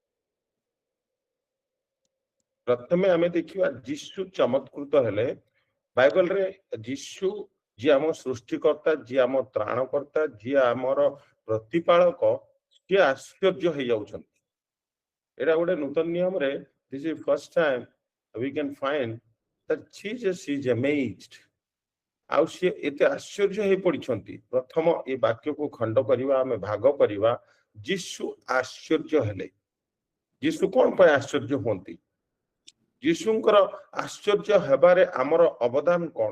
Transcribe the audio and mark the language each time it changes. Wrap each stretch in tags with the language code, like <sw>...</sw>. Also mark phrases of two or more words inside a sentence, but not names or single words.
<or>ପ୍ରଥମେ ଆମେ ଦେଖିବା ଯୀଶୁ ଚମତ୍କୃତ ହେଲେ। ବାଇବଲରେ ଯୀଶୁ ଯିଏ ଆମ ସୃଷ୍ଟିକର୍ତ୍ତା, ଯିଏ ଆମ ତ୍ରାଣକର୍ତ୍ତା, ଯିଏ ଆମର ପ୍ରତିପାଳକ, ସିଏ ଆଶ୍ଚର୍ଯ୍ୟ ହେଇଯାଉଛନ୍ତି। ଏଇଟା ଗୋଟେ ନୂତନ ନିୟମରେ</or> <en>this is first time we can find that Jesus is amazed.</en> <or>ଆଉ ସିଏ ଏତେ ଆଶ୍ଚର୍ଯ୍ୟ ହେଇ ପଡିଛନ୍ତି। ପ୍ରଥମ ଏ ବାକ୍ୟକୁ ଖଣ୍ଡ କରିବା, ଆମେ ଭାଗ କରିବା। ଯୀଶୁ ଆଶ୍ଚର୍ଯ୍ୟ ହେଲେ। ଯୀଶୁ କଣ ପାଇଁ ଆଶ୍ଚର୍ଯ୍ୟ ହୁଅନ୍ତି? ଯୀଶୁଙ୍କର ଆଶ୍ଚର୍ଯ୍ୟ ହେବାରେ ଆମର ଅବଦାନ କଣ?</or>